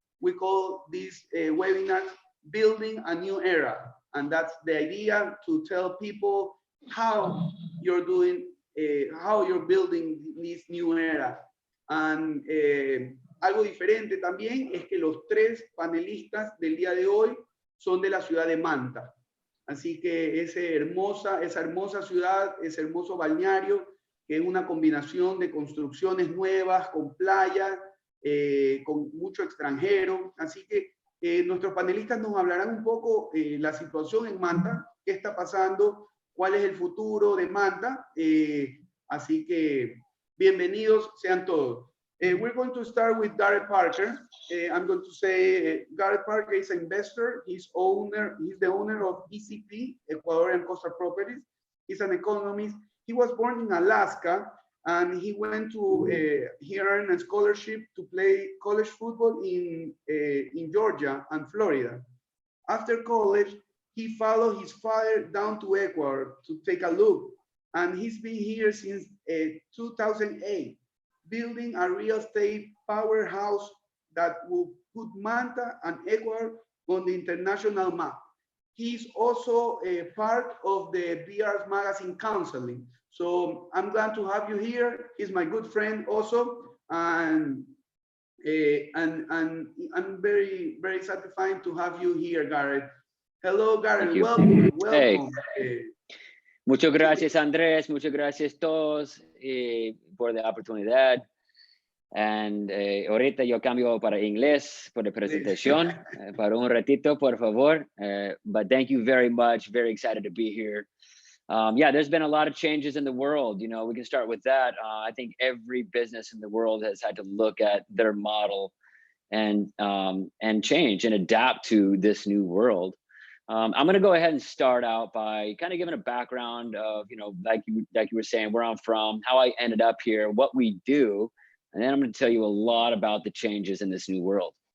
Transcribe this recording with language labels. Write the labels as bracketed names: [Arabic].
[English] We call this webinar Building a New Era, and that's the idea, to tell people how you're doing, how you're building this new era. [Spanish] And algo diferente también es que los tres panelistas del día de hoy son de la ciudad de Manta. Así que esa hermosa ciudad, ese hermoso balneario, que es una combinación de construcciones nuevas, con playa, con mucho extranjero. Así que nuestros panelistas nos hablarán un poco la situación en Manta, qué está pasando, cuál es el futuro de Manta. Así que bienvenidos sean todos. [English] We're going to start with Garrett Parker. I'm going to say Garrett Parker is an investor. He's the owner of ECP, Ecuadorian Coastal Properties. He's an economist. He was born in Alaska, and he went to he earned a scholarship to play college football in Georgia and Florida. After college, he followed his father down to Ecuador to take a look, and he's been here since 2008. Building a real estate powerhouse that will put Manta and Ecuador on the international map. He's also a part of the BR's magazine counseling. So I'm glad to have you here. He's my good friend also. And I'm very, very satisfied to have you here, Garrett. Hello, Garrett. Welcome. Welcome. [Spanish] Hey. Muchas gracias, Andrés. Muchas gracias todos por la oportunidad. And ahorita yo cambio para inglés por la presentación para un ratito, por favor. [English] But thank you very much. Very excited to be here. Yeah, there's been a lot of changes in the world. You know, we can start with that. I think every business in the world has had to look at their model and change and adapt to this new world. I'm going to go ahead and start out by kind of giving a background of, you know, like you were saying, where I'm from, how I ended up here, what we do, and then I'm going to tell you a lot about the changes in this new world.